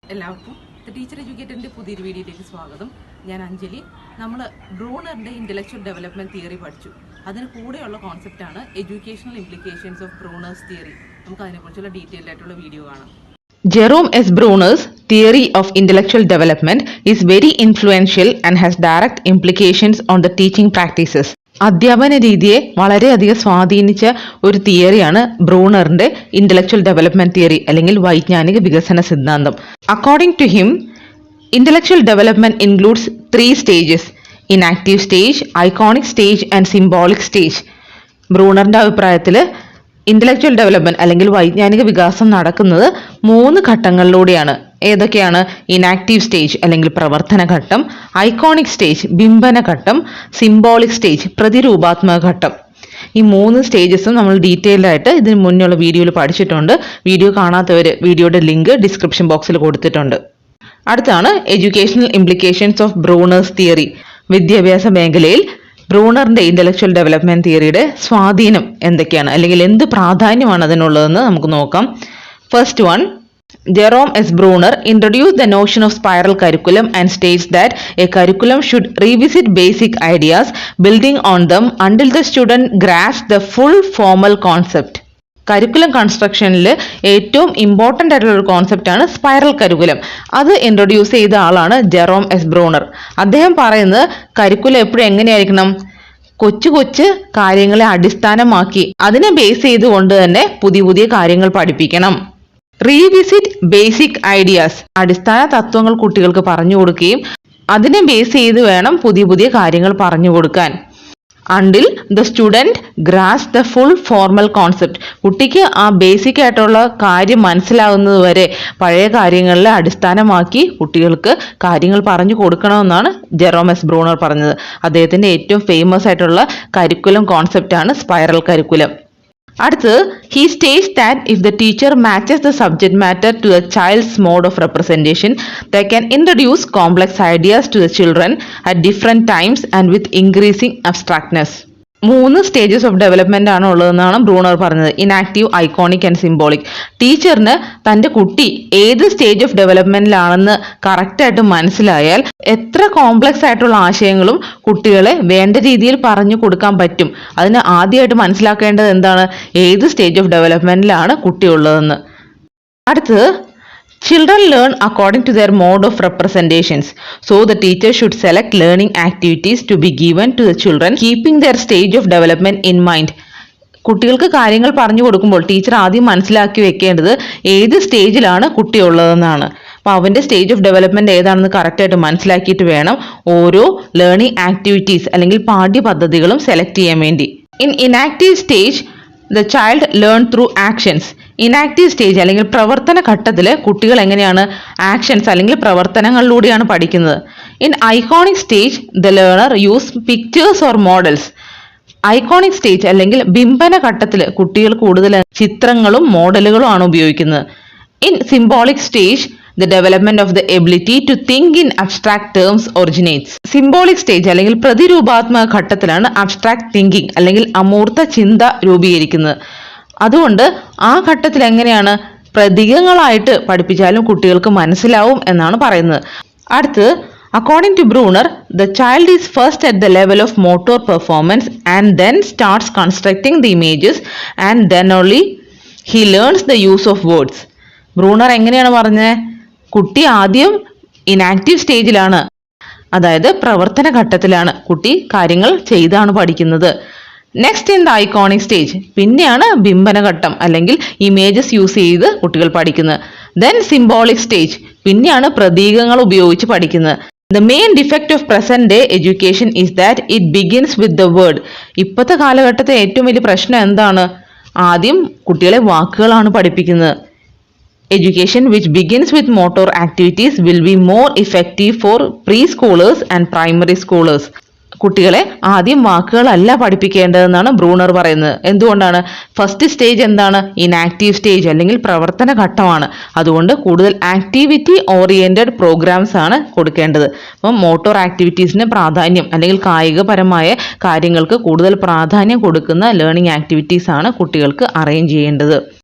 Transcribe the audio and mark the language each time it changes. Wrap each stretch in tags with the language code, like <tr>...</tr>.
<ml>എല്ലാവർക്കും ടീച്ചർ എഡ്യൂക്കേറ്ററിൻ്റെ പുതിയൊരു വീഡിയോയിലേക്ക് സ്വാഗതം. ഞാൻ അഞ്ജലി. നമ്മൾ ബ്രൂണറിൻ്റെ ഇൻ്റലക്ച്വൽ ഡെവലപ്മെൻറ്റ് തിയറി പഠിച്ചു. അതിന് കൂടെയുള്ള കോൺസെപ്റ്റാണ് educational implications of Brunner's theory. നമുക്ക് അതിനെക്കുറിച്ചുള്ള ഡീറ്റെയിൽഡ് ആയിട്ടുള്ള വീഡിയോ കാണാം.</ml> <en>Jerome S. Bruner's theory of intellectual development is very influential and has direct implications on the teaching practices.</en> <ml>അധ്യാപന രീതിയെ വളരെയധികം സ്വാധീനിച്ച ഒരു തിയറിയാണ് ബ്രൂണറിന്റെ ഇന്റലക്ച്വൽ ഡെവലപ്മെന്റ് തിയറി അല്ലെങ്കിൽ വൈജ്ഞാനിക വികസന സിദ്ധാന്തം.</ml> <en>According to him, intellectual development includes 3 stages: enactive stage, iconic stage and symbolic stage.</en> <ml>ബ്രൂണറിന്റെ അഭിപ്രായത്തിൽ ഇന്റലക്ച്വൽ ഡെവലപ്മെന്റ് അല്ലെങ്കിൽ വൈജ്ഞാനിക വികാസം നടക്കുന്നത് 3 ഘട്ടങ്ങളിലൂടെയാണ്. ഏതൊക്കെയാണ്? ഇനാക്റ്റീവ് സ്റ്റേജ് അല്ലെങ്കിൽ പ്രവർത്തന ഘട്ടം, ഐക്കോണിക് സ്റ്റേജ് ബിംബന ഘട്ടം, സിംബോളിക് സ്റ്റേജ് പ്രതിരൂപാത്മക ഘട്ടം. ഈ 3 സ്റ്റേജസും നമ്മൾ ഡീറ്റെയിൽഡ് ആയിട്ട് ഇതിന് മുന്നുള്ള വീഡിയോയിൽ പഠിച്ചിട്ടുണ്ട്. വീഡിയോ കാണാത്തവർ വീഡിയോയുടെ ലിങ്ക് ഡിസ്ക്രിപ്ഷൻ ബോക്സിൽ കൊടുത്തിട്ടുണ്ട്. അടുത്താണ് educational implications of Brunner's theory. വിദ്യാഭ്യാസ മേഖലയിൽ ബ്രൂണറിന്റെ ഇന്റലക്ച്വൽ ഡെവലപ്മെന്റ് തിയറിയുടെ സ്വാധീനം എന്തൊക്കെയാണ് അല്ലെങ്കിൽ എന്ത് പ്രാധാന്യമാണ് അതിനുള്ളതെന്ന് നമുക്ക് നോക്കാം.</ml> <en>First one, Jerome S. Bruner introduced the notion of spiral curriculum and states that a curriculum should revisit basic ideas, building on them until the student grasps the full formal concept.</en> <ml>Curriculum കൺസ്ട്രക്ഷനിൽ ഏറ്റവും important ആയിട്ടുള്ള ഒരു കോൺസെപ്റ്റാണ് spiral curriculum. അത് introduce ചെയ്ത ആളാണ് Jerome S Bruner. അദ്ദേഹം പറയുന്നത് curriculum എപ്പോഴും എങ്ങനെയായിരിക്കണം? കൊച്ചു കൊച്ചു കാര്യങ്ങളെ അടിസ്ഥാനമാക്കി അതിനെ ബേസ് ചെയ്തുകൊണ്ട് തന്നെ പുതിയ പുതിയ കാര്യങ്ങൾ പഠിപ്പിക്കണം.</ml> <en>revisit basic ideas,</en> <ml>അടിസ്ഥാന തത്വങ്ങൾ കുട്ടികൾക്ക് പറഞ്ഞു കൊടുക്കുകയും അതിനെ ബേസ് ചെയ്ത് വേണം പുതിയ പുതിയ കാര്യങ്ങൾ പറഞ്ഞു കൊടുക്കാൻ.</ml> <en>until the student grasps the full formal concept,</en> <ml>കുട്ടിക്ക് ആ ബേസിക് ആയിട്ടുള്ള കാര്യം മനസ്സിലാകുന്നത് വരെ പഴയ കാര്യങ്ങളെ അടിസ്ഥാനമാക്കി കുട്ടികൾക്ക് കാര്യങ്ങൾ പറഞ്ഞു കൊടുക്കണമെന്നാണ് ജെറോം എസ് ബ്രൂണർ പറഞ്ഞത്. അദ്ദേഹത്തിന്റെ ഏറ്റവും ഫേമസ് ആയിട്ടുള്ള കരിക്കുലം കോൺസെപ്റ്റാണ് സ്പൈറൽ കരിക്കുലം.</ml> <en>അടുത്ത്, he states that if the teacher matches the subject matter to the child's mode of representation, they can introduce complex ideas to the children at different times and with increasing abstractness.</en> <ml>3 stages of development ആണ് ഉള്ളതെന്നാണ് Bruner പറഞ്ഞത്: inactive, iconic and symbolic. ടീച്ചറിന് തൻ്റെ കുട്ടി ഏത് stage of ഡെവലപ്മെന്റിലാണെന്ന് കറക്റ്റായിട്ട് മനസ്സിലായാൽ എത്ര complex ആയിട്ടുള്ള ആശയങ്ങളും കുട്ടികളെ വേണ്ട രീതിയിൽ പറഞ്ഞു കൊടുക്കാൻ പറ്റും. അതിന് ആദ്യമായിട്ട് മനസ്സിലാക്കേണ്ടത് എന്താണ്? ഏത് സ്റ്റേജ് ഓഫ് ഡെവലപ്മെന്റിലാണ് കുട്ടി ഉള്ളതെന്ന്.</ml> <en>അടുത്ത്, children learn according to their mode of representations. So the teacher should select learning activities to be given to the children, keeping their stage of development in mind.</en> <ml>കുട്ടികൾക്ക് കാര്യങ്ങൾ പറഞ്ഞു കൊടുക്കുമ്പോൾ ടീച്ചർ ആദ്യം മനസ്സിലാക്കി വെക്കേണ്ടത് ഏത് സ്റ്റേജിലാണ് കുട്ടി ഉള്ളതെന്നാണ്. അപ്പോൾ അവൻ്റെ സ്റ്റേജ് ഓഫ് ഡെവലപ്മെന്റ് ഏതാണെന്ന് കറക്റ്റായിട്ട് മനസ്സിലാക്കിയിട്ട് വേണം ഓരോ ലേണിംഗ് ആക്ടിവിറ്റീസ് അല്ലെങ്കിൽ പാഠ്യപദ്ധതികളും സെലക്ട് ചെയ്യാൻ വേണ്ടി.</ml> <en>In enactive stage the child learn through actions.</en> <ml>Inactive stage അല്ലെങ്കിൽ പ്രവർത്തന ഘട്ടത്തിൽ കുട്ടികൾ എങ്ങനെയാണ്? ആക്ഷൻസ് അല്ലെങ്കിൽ പ്രവർത്തനങ്ങളിലൂടെയാണ് പഠിക്കുന്നത്.</ml> <en>In iconic stage the learner use pictures or models.</en> <ml>Iconic stage അല്ലെങ്കിൽ ബിംബന ഘട്ടത്തിൽ കുട്ടികൾ കൂടുതൽ ചിത്രങ്ങളും മോഡലുകളും ആണ് ഉപയോഗിക്കുന്നത്.</ml> <en>In symbolic stage the development of the ability to think in abstract terms originates.</en> <ml>Symbolic stage അല്ലെങ്കിൽ പ്രതിരൂപാത്മക ഘട്ടത്തിലാണ് അബ്സ്ട്രാക്ട് തിങ്കിങ് അല്ലെങ്കിൽ അമൂർത്ത ചിന്ത രൂപീകരിക്കുന്നത്. അതുകൊണ്ട് ആ ഘട്ടത്തിൽ എങ്ങനെയാണ്? പ്രതീകങ്ങളായിട്ട് പഠിപ്പിച്ചാലും കുട്ടികൾക്ക് മനസ്സിലാവും എന്നാണ് പറയുന്നത്.</ml> <en>അടുത്ത്, according to Bruner, the child is first at the level of motor performance and then starts constructing the images and then only he learns the use of words.</en> <ml>Bruner എങ്ങനെയാണ് പറഞ്ഞത്? കുട്ടി ആദ്യം ഇനാക്റ്റീവ് സ്റ്റേജിലാണ്, അതായത് പ്രവർത്തന ഘട്ടത്തിലാണ് കുട്ടി കാര്യങ്ങൾ ചെയ്താണ് പഠിക്കുന്നത്.</ml> <en>next in the iconic stage,</en> <ml>പിന്നെയാണ് ബിംബന ഘട്ടം അല്ലെങ്കിൽ ഇമേജസ് യൂസ് ചെയ്ത് കുട്ടികൾ പഠിക്കുന്നത്.</ml> <en>then symbolic stage,</en> <ml>പിന്നെയാണ് പ്രതീകങ്ങൾ ഉപയോഗിച്ച് പഠിക്കുന്നത്.</ml> <en>The main defect of present day education is that it begins with the word.</en> <ml>ഇപ്പോഴത്തെ കാലഘട്ടത്തെ ഏറ്റവും വലിയ പ്രശ്നം എന്താണ്? ആദ്യം കുട്ടികളെ വാക്കുകളാണ് പഠിപ്പിക്കുന്നത്.</ml> <en>Education which begins with motor activities will be more effective for preschoolers and primary schoolers.</en> <ml>കുട്ടികളെ ആദ്യം വാക്കുകളല്ല പഠിപ്പിക്കേണ്ടതെന്നാണ് ബ്രൂണർ പറയുന്നത്. എന്തുകൊണ്ടാണ്? ഫസ്റ്റ് സ്റ്റേജ് എന്താണ്? ഇനാക്റ്റീവ് സ്റ്റേജ് അല്ലെങ്കിൽ പ്രവർത്തന ഘട്ടമാണ്. അതുകൊണ്ട് കൂടുതൽ ആക്ടിവിറ്റി ഓറിയന്റഡ് പ്രോഗ്രാംസ് ആണ് കൊടുക്കേണ്ടത്. അപ്പം മോട്ടോർ ആക്ടിവിറ്റീസിന് പ്രാധാന്യം അല്ലെങ്കിൽ കായികപരമായ കാര്യങ്ങൾക്ക് കൂടുതൽ പ്രാധാന്യം കൊടുക്കുന്ന ലേണിംഗ് ആക്ടിവിറ്റീസ് ആണ് കുട്ടികൾക്ക് അറേഞ്ച് ചെയ്യേണ്ടത്.</ml>